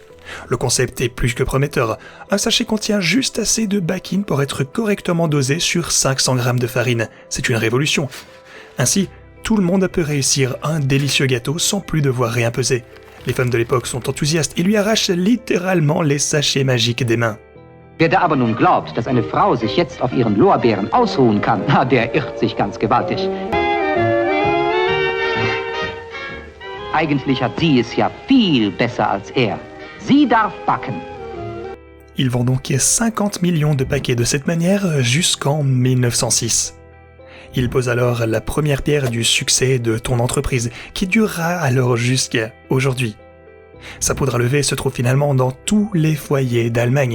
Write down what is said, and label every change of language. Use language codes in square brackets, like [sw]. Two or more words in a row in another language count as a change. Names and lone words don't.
[fr] Le concept est plus que prometteur. Un sachet contient juste assez de bakin pour être correctement dosé sur 500 grammes de farine. C'est une révolution. Ainsi, tout le monde peut réussir un délicieux gâteau sans plus devoir rien peser. Les femmes de l'époque sont enthousiastes et lui arrachent littéralement les sachets magiques des mains. [de] Wer da aber nun glaubt, dass eine Frau sich jetzt auf ihren Lorbeeren ausruhen kann, der irrt sich ganz gewaltig. Eigentlich hat sie es ja viel besser als er. Sie darf backen. [fr] Ils vendent donc 50 millions de paquets de cette manière jusqu'en 1906. Il pose alors la première pierre du succès de ton entreprise, qui durera alors jusqu'à aujourd'hui. Sa poudre à lever se trouve finalement dans tous les foyers d'Allemagne.